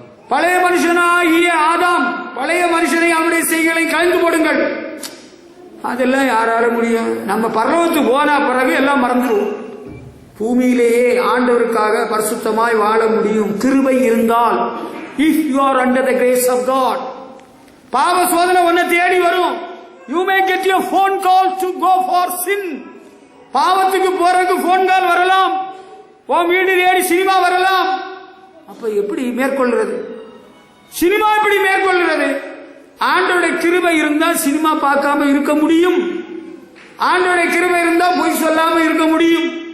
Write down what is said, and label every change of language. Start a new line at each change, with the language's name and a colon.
Tamil: பழைய மனுஷனாகிய ஆதாம், பழைய மனுஷனை அவனுடைய செய்களை கலந்து போடுங்கள். அதெல்லாம் யாரால முடியும்? நம்ம பரலோகத்துக்கு போனா பிறகு எல்லாம் மறந்துடுவோம். பூமியிலேயே ஆண்டவருக்காக பரிசுத்தமாய் வாழ முடியும் கிருபை இருந்தால்.
English: If you are under the grace of God.
Tamil: பாவ சோதனை ஒன்ன தேடி வரும்.
English: You may get your phone call to go for sin.
Tamil: பாவத்துக்கு போறதுக்கு போன் கால் வரலாம், உன் வீடு தேடி சினிமா வரலாம். அப்ப எப்படி மேற்கொள்றது? சினிமா எப்படி மேற்கொள்கிறது? ஆண்டவருடைய கிருபை இருந்தா சினிமா பார்க்காம இருக்க முடியும். ஆண்டவருடைய கிருபை இருந்தா பொய் சொல்லாம இருக்க முடியும்.